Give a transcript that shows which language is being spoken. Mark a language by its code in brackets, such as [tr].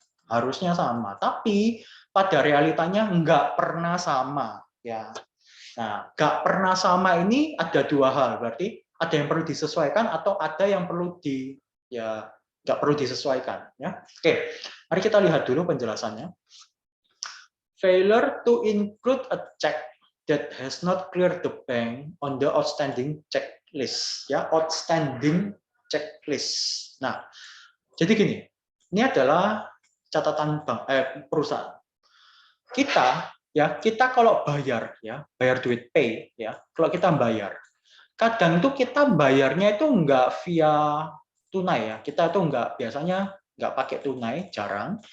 [id] Harusnya sama, tapi pada realitanya nggak pernah sama ya. Nah, nggak pernah sama ini ada dua hal, berarti ada yang perlu disesuaikan atau ada yang perlu ya nggak perlu disesuaikan ya. Oke, mari kita lihat dulu penjelasannya. [en] Failure to include a check that has not cleared the bank on the outstanding checklist ya, outstanding checklist. [id] Nah, jadi gini, ini adalah catatan bank perusahaan. Kita kalau bayar ya, bayar duit pay ya, kalau kita bayar, kadang itu kita bayarnya itu nggak via tunai ya, kita tuh biasanya nggak pakai tunai, jarang.